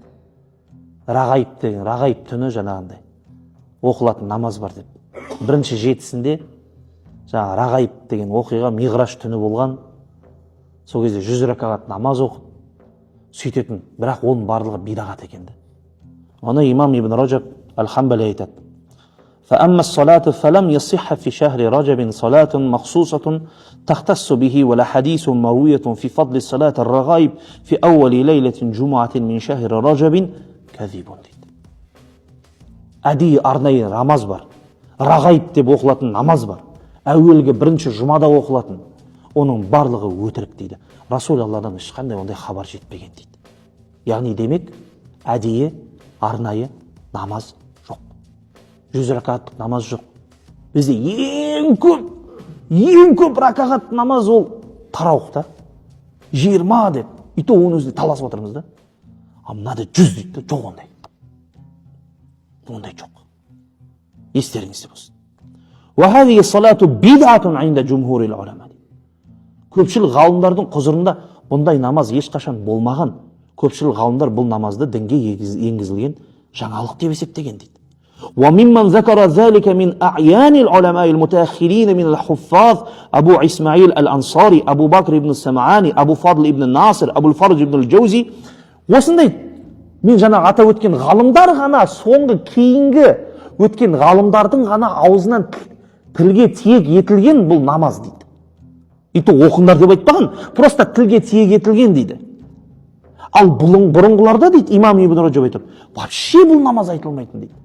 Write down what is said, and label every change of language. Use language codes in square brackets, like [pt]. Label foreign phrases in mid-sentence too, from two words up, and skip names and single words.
[kk] Рағайып деген, рағайып түні жаңағындай оқылатын намаз бар деп. Бірінші жетісінде жаңа рағайып деген оқиға миғраж түні болған. Сол кезде 100 ракағат намаз оқып сөйтетін, бірақ оның барлығы бидағат екенді. Оны имам Ибн Раджаб Аль-Хамбали айтады. [ar] فأما الصلاة فلم يصح في شهر رجب صلاة مخصوصة تختص به ولا حديث مروية في فضل الصلاة الرغائب في أول ليلة جمعة من شهر رجب كذب. [kk] Әдейі арнайы намаз бар. Рағайып деп оқылатын намаз бар. Әуелгі бірінші жұмада оқылатын. Оның барлығы өтірік дейді. Расул Алладан ешқандай ондай хабар жетпеген дейді. Яғни демек, әдейі арнайы намаз жоқ. 100 ракағаттық намаз жоқ. Бізде ең көп ракағат намаз ол тарауқта. 20 деп. [ru] И то [kk] оның өзінде таласып отырмыз да. А мынада 100 дейді. Жоқ ондай. Ондай жоқ. Естеріңізде болсын. [ar] وهذه الصلاة بدعة عند جمهور العلماء. [kk] Көпшілік ғалымдардың құзырында бұндай намаз ешқашан болмаған. Көпшілік ғалымдар бұл намазды дінге енгізілген жаңалық деп есептеген дейді. [ar] وممن ذكر ذلك من أعيان العلماء المتأخرين من الحفاظ أبو إسماعيل الأنصاري أبو بكر بن السمعاني أبو فضل بن الناصر أبو الفرج بن الجوزي. [kk] Осындай мен жаңа атап өткен ғалымдар ғана соңғы кейінгі өткен ғалымдардың ғана аузынан тілге тиек етілген бұл намаз дейді. [ru] И то [kk] оқыңдар деп айтпаған, просто тілге тиек етілген дейді. Ал бұрынғыларда дейді, имам Ибн Раджаб айтады, вообще бұл намаз айтылмайтын дейді.